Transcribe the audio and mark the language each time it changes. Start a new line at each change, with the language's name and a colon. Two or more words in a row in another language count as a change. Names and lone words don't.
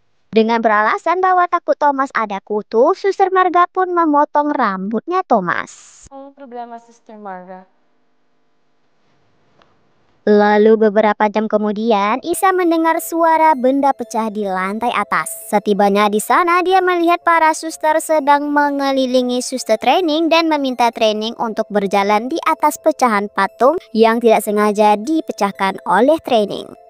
Indonesian: Dengan beralasan bahwa takut Thomas ada kutu, Suster Marga pun memotong rambutnya Thomas.
Filipino: Anong problema, Sister Marga?
Indonesian: Lalu beberapa jam kemudian, Isa mendengar suara benda pecah di lantai atas. Setibanya di sana, dia melihat para suster sedang mengelilingi suster training dan meminta training untuk berjalan di atas pecahan patung yang tidak sengaja dipecahkan oleh training.